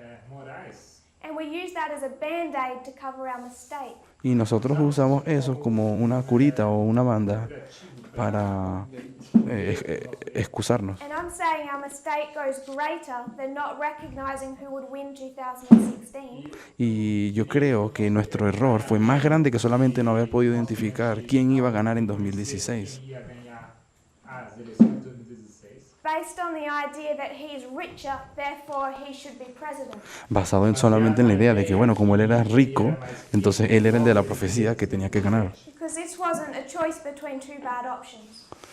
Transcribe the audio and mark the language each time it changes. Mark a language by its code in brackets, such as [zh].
[pt] Morais. [en] And we use that as a band-aid to cover our mistake. [es] Y nosotros usamos eso como una curita o una banda para excusarnos. [en] And I'm saying our mistake goes greater than not recognizing who would win 2016. [es] Y yo creo que nuestro error fue más grande que solamente no haber podido identificar quién iba a ganar en 2016. [pt] Ia ganhar as eleições de 2016. [en] Based on the idea that he's richer, therefore he should be president. [es] Basado en solamente en la idea de que, bueno, como él era rico, entonces él era el de la profecía que tenía que ganar. [en] Because this wasn't a choice between two bad options.